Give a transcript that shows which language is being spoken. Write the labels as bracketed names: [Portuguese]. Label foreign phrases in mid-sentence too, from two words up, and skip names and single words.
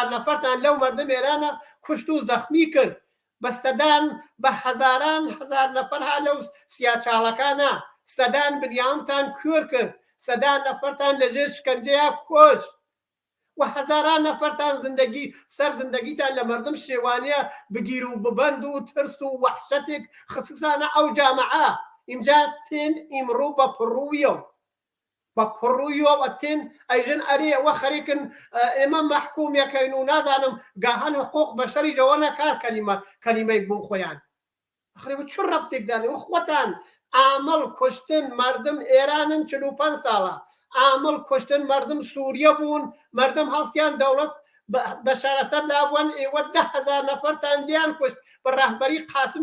[Central Kurdish] نەفەرتان لەو [Persian] مردم ئێرانە [Central Kurdish] کوشت و زەخمی کرد بە سەدان بە هەزاران هەزار نەفەر ها لەو سیاچاڵەکانە سەدان بنیامتان کوێر کرد سەدان نەفەرتان لەژێر شکەنجەیە کۆش و هەزاران نەفەرتان [Persian] سەر زندگیتان لە مردم [Central Kurdish] شێوانەیە بگیر و ببند و ترس و وەحشەتێک خصوصانە ئەو جامعە ئینجا تێن ئیمڕوو بە پڕوویەوە تێن ئەیژن ئەرێ ئەوە خەریکن ئێمە مەحکوومیەکەین و نازانم گاهان حقوق بەشەری ژەوە کار کەلیمەی بوو خۆیان ئەخرێ چ ڕەبتێکدانێ و خۆتان ئامەڵ کوشتن [Persian] مردم ئێرانن [Central Kurdish] 45 ساڵە ئامەڵ کوشتن [Persian] مردم سووریە [Central Kurdish] بوون مردم هەڵستیان دەوڵەت بە شارەسەر دابوون ئێوە 10,000 نەفەرتان لیان کوشت بە ڕاهبەری قاسم